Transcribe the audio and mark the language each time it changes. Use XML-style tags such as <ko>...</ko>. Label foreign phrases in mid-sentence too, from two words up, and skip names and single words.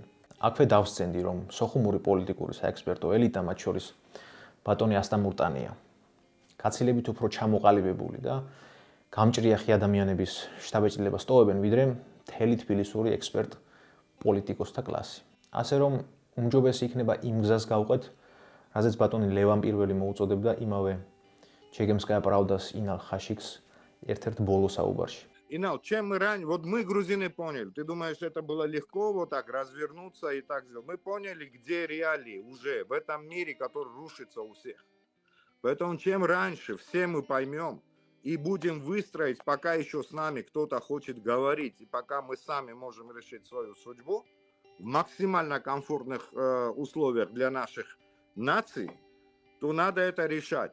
<ka>აქვე დავსცენდი, რომ სოხუმური პოლიტიკური საექსპერტო ელიტა, მათ შორის ბატონი ასტამურტანია, გაცილებით უფრო ჩამოყალიბებული და გამჭრიახი ადამიანების შთაბეჭდილებას ტოვებენ, ვიდრე მთელი თბილისური ექსპერტ პოლიტიკოსთა კლასი. ასე რომ უმჯობესი იქნება იმ გზას გავყვეთ, რაზეც ბატონი ლევან პირველი მოუწოდებდა იმავე Чегемская правда с Инал Хашикс ერთ-ერთ ბოლო საუბარში.</ka> <ru>Инал, чем мы ранее, вот мы, грузины, поняли. Ты думаешь, это было легко вот так развернуться и так сделать? Мы поняли, где реалии уже в этом мире, который рушится у всех. Поэтому чем раньше все мы поймем и будем выстроить, пока еще с нами кто-то хочет говорить, и пока мы сами можем решить свою судьбу в максимально комфортных условиях для наших наций, то надо это решать.</ru>